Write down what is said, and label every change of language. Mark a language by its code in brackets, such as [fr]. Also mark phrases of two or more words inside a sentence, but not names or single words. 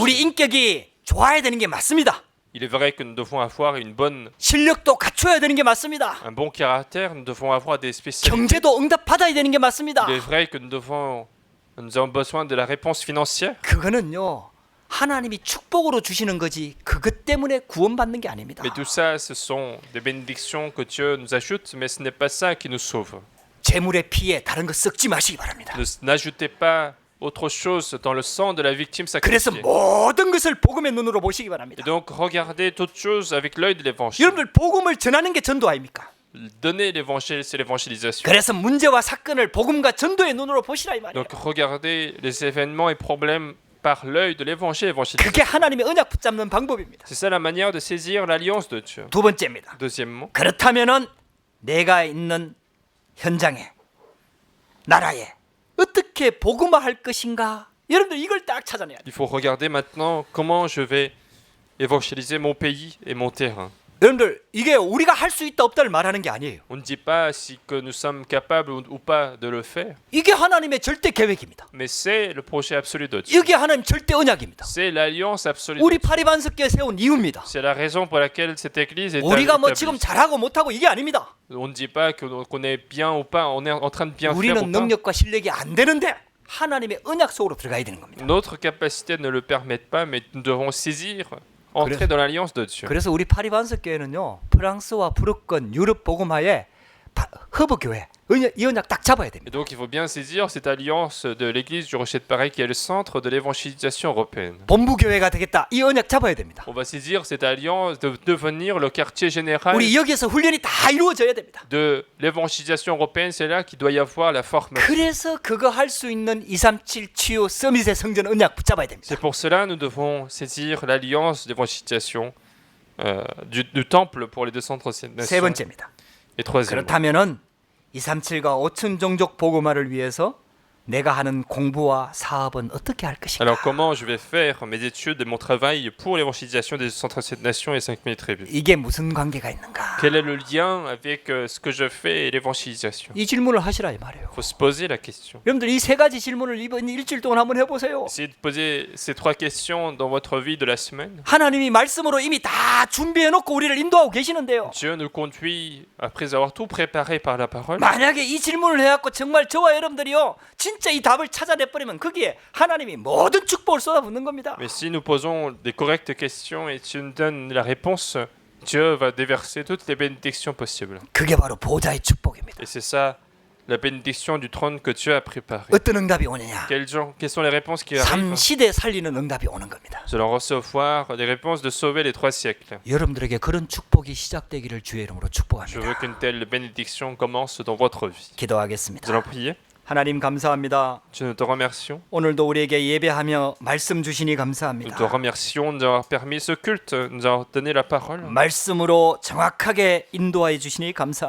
[ko] 우리 인격이 좋아야 되는 게 맞습니다. [fr] Il est vrai que nous devons avoir une bonne, [ko] 실력도 갖춰야 되는 게 맞습니다. [fr] un bon caractère, nous devons avoir des spécialités. [ko] 경제도 응답받아야 되는 게 맞습니다. [fr] Il est vrai que nous avons besoin de la réponse financière. [ko] 그거는요 하나님이 축복으로 주시는 거지 그것 때문에 구원받는 게 아닙니다. [fr] Mais tout ça, ce sont des bénédictions que Dieu nous ajoute, mais ce n'est pas ça qui nous sauve. [ko] 재물의 피에 다른 거 섞지 마시기 바랍니다. [fr] N'ajoutez pas autre chose dans le sang de la victime [ko] 그래서 [fr] sacrifiée. [ko] 모든 것을 복음의 눈으로 보시기 바랍니다. [fr] Et donc, regardez toute chose avec l'œil de l'évangile. [ko] 여러분들 복음을 전하는 게 전도 아닙니까? [fr] Donner l'évangile, c'est l'évangélisation. [ko] 그래서 문제와 사건을 복음과 전도의 눈으로 보시라 이 말이에요. [fr] Donc, regardez les événements et problèmes par l'œil de l'évangile évangélisation. [ko] 그게 하나님의 언약 붙잡는 방법입니다. [fr] C'est ça la manière de saisir l'alliance de Dieu. [ko] 두 번째입니다. [fr] Deuxièmement, [ko] 그렇다면은 내가 있는 현장에 나라에 어떻게 복음화할 것인가? 여러분들 이걸 딱 찾아내야 돼요. [fr] il faut regarder maintenant comment je vais évangéliser mon pays et mon terrain. [ko] 여러분들 이게 우리가 할 수 있다 없다를 말하는 게 아니에요. [fr] On ne dit pas si que nous sommes capables ou pas de le faire, [ko] 이게 하나님의 절대 계획입니다. [fr] mais c'est le projet absolu de Dieu. [ko] 이게 하나님 절대 언약입니다. [fr] C'est l'alliance absolue de [ko] 우리 [fr] Dieu. [ko] 파리반석교회 세운 이유입니다. [fr] C'est la raison pour laquelle cette église est [ko] 우리가 뭐 [fr] établie. [ko] 지금 잘하고 못하고 이게 아닙니다. [fr] On ne dit pas qu'on est bien ou pas, on est en train de bien faire ou [ko] 우리는 [fr] pas. [ko] 능력과 실력이 안 되는데 하나님의 언약 속으로 들어가야 되는 겁니다. [fr] Notre capacité ne le permet pas, mais nous devons saisir, entrer dans l'alliance de Dieu. [ko] 그래서 우리 파리반석교회는요 프랑스와 불어권 유럽 복음화의 허브교회 이 언약 딱 잡아야 됩니다. [fr] Et donc il faut bien saisir cette alliance de l'église du Rocher de Paris qui est le centre de l'évangélisation européenne. [ko] 본부교회가 되겠다 이 언약 잡아야 됩니다. [fr] On va saisir cette alliance de devenir le quartier général [ko] 우리 여기에서 훈련이 다 이루어져야 됩니다. [fr] de l'évangélisation européenne. C'est là qu'il doit y avoir la formation. [ko] 그래서 그거 할 수 있는 237 치유 서밋의 성전 언약 붙잡아야 됩니다. [fr] C'est pour cela que nous devons saisir l'alliance d'évangélisation du temple pour les 237 [ko] 세 [fr] nations. [ko] 번째입니다. [fr] Et troisièmement, [ko] 그렇다면은 237과 5천 종족 복음화를 위해서 내가 하는 공부와 사업은 어떻게 할 것인가? [fr] alors comment je vais faire mes études et mon travail pour l'évangélisation des 237 nations et 5000 tribus? [ko] 이게 무슨 관계가 있는가? [fr] Quel est le lien avec ce que je fais et l'évangélisation? [ko] 이 질문을 하시라 이 말이에요. [fr] Il faut se poser la question. [ko] 여러분들 이 세 가지 질문을 이번 일주일 동안 한번 해보세요. [fr] Essayez de poser ces trois questions dans votre vie de la semaine. [ko] 하나님이 말씀으로 이미 다 준비해놓고 우리를 인도하고 계시는데요. [fr] Dieu nous conduit après avoir tout préparé par la parole. [ko] 만약에 이 질문을 해갖고 정말 저와 여러분들이요 진짜 이 답을 찾아내버리면 거기에 하나님이 모든 축복을 쏟아붓는 겁니다. [fr] Mais si nous posons des correctes questions et tu nous donnes la réponse, Dieu va déverser toutes les bénédictions possibles. [ko] 그게 바로 보좌의 축복입니다. [fr] Et c'est ça, la bénédiction du trône que Dieu a préparé. [ko] 어떤 응답이 오느냐? [fr] Quelles sont les réponses qui arrivent? [ko] 3시대 살리는 응답이 오는 겁니다. [fr] Nous allons recevoir des réponses de sauver les 3 siècles. [ko] 여러분들에게 그런 축복이 시작되기를 주의 이름으로 [fr] Je veux [ko] 축복합니다. [fr] qu'une telle bénédiction commence dans votre vie. Nous [ko] 기도하겠습니다. [fr] allons prier. [ko] 하나님 감사합니다. [fr] Dieu, nous te remercions. [ko] 오늘도 우리에게 예배하며 말씀 주시니 [fr] Nous te [ko] 감사합니다. [fr] remercions de nous avoir permis ce culte, de nous avoir donné la parole. [ko] 말씀으로 정확하게 인도하여 주시니 감사합니다.